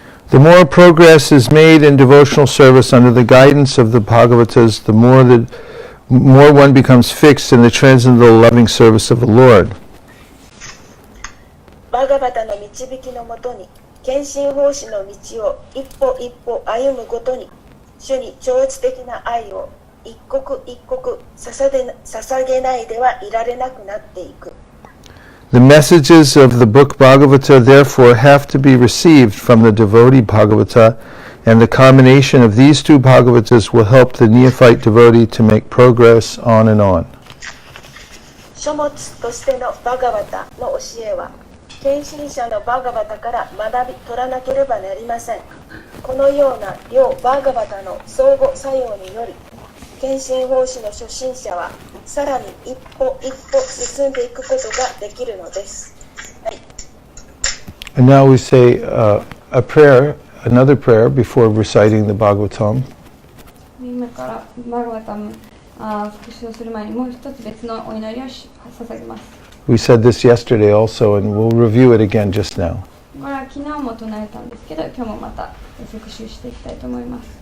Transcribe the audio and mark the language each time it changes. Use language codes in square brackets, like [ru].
[en] The more progress is made in devotional service under the guidance of the Bhagavatas, the more one becomes fixed in the transcendental loving service of the Lord. [ja] バーガバタの導きのもとに、献身奉仕の道を一歩一歩歩むごとに、主に超越的な愛を一刻一刻捧げないではいられなくなっていく。 [en] The messages of the book Bhagavata therefore have to be received from the devotee Bhagavata, and the combination of these two Bhagavatas will help the neophyte devotee to make progress on and on. [ja] 書物としてのバガバタの教えは、献身者のバガバタから学び取らなければなりません。このような両バガバタの相互作用により、献身奉仕の初心者はさらに一歩一歩進んでいくことができるのです。はい。 [en] And now we say a prayer, another prayer before reciting the Bhagavatam. [ja] 今からバーガバタム復習をする前にもう一つ別のお祈りを捧げます。 [en] We said this yesterday also, and we'll review it again just now. [ja] これは昨日も唱えたんですけど、今日もまた復習していきたいと思います。